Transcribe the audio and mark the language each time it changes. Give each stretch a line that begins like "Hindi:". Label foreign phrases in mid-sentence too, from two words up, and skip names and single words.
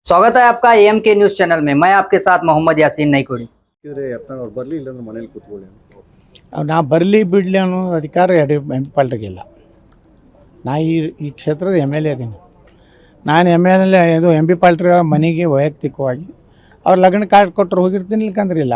Hindi: स्वागत है आपका एएमके न्यूज चैनल में। मैं आपके साथ मोहम्मद यासीन नईकोड़ी।
Kannada: ನಾ ಬರಲಿ ಬಿಡಲಿ ಅನ್ನೋ ಅಧಿಕಾರ ಎಂ ಪಿ ಪಾಲ್ರಿಗಿಲ್ಲ. ನಾ ಈ ಕ್ಷೇತ್ರದ MLA ಅದೀನಿ. ನಾನು MLA ಇದು ಎಂ ಪಿ ಪಾಲ್ರ ಮನೆಗೆ ವೈಯಕ್ತಿಕವಾಗಿ ಅವ್ರು ಲಗ್ನ ಕಾರ್ಡ್ ಕೊಟ್ಟರು ಹೋಗಿರ್ತೀನಿ, ಇಲ್ಕಂದ್ರೆ ಇಲ್ಲ.